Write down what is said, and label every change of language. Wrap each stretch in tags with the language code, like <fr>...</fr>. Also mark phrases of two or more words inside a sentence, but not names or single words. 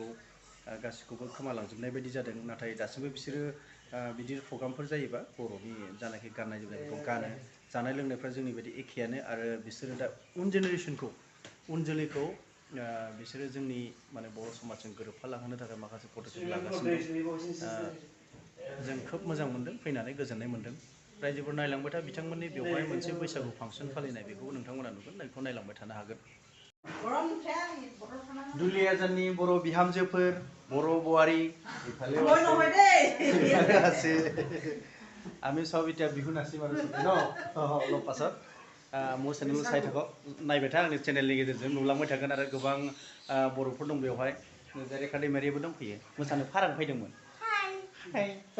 <brx>गासिखौबो खोमालांजोबनाय बायदि जादों नाथाय दासिमबो बिसोरो बिदि प्रग्रामफोर जायोबा बर'नि जानाखि गाननाय जोमनायफोरखौ गानो जानाय लोंनायफ्रा जोंनि बायदि एखेयानो आरो बिसोरो दा उन जेनेरेसनखौ उन जोलैखौ बिसोरो जोंनि माने बर' समाजजों गोरोबफालांहोनो थाखाय माखासे पदक्षेप लागासिनो जों खोब मोजां मोनदों फैनानै गोजोननाय मोनदों रायजोफोर नायलांबाय था बिथांमोननि बेवहाय मोनसे बैसागु फांसन फालिनाय बेखौ नोंथांमोना नुगोन बेखौ नायलांबाय थानो हागोन दुलियाजाननि बर' बिहामजोफोर बर'</brx> <as>বোৱাৰী আছে আমি সব এতিয়া বিহু নাচিম আৰু ন অলপ পাছত মোৰ চেনেलखौ চাই থাকক</as> <brx>नायबाय था आंनि चेनेलनि गेजेरजों नुलांबाय थागोन आरो गोबां बर'फोर दं बेवहाय रेखा दैमारियाबो दंफैयो मोसानो फाराग फैदोंमोन हाय</brx>